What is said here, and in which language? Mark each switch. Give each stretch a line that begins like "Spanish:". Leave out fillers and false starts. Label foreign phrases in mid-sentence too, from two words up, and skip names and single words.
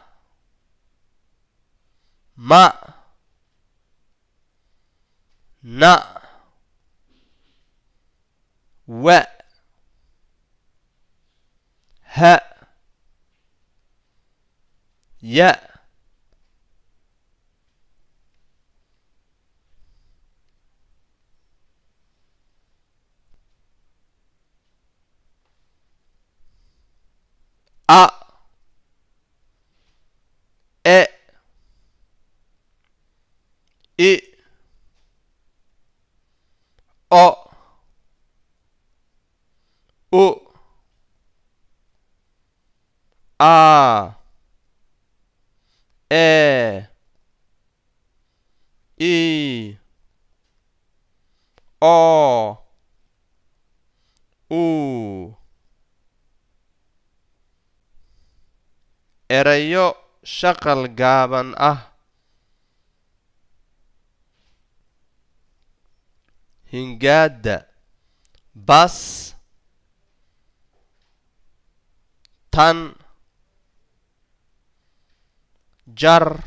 Somali: ma na wa ha ya a e I o u a e I o u erayo shaqal gaaban ah hingaada bas tan jar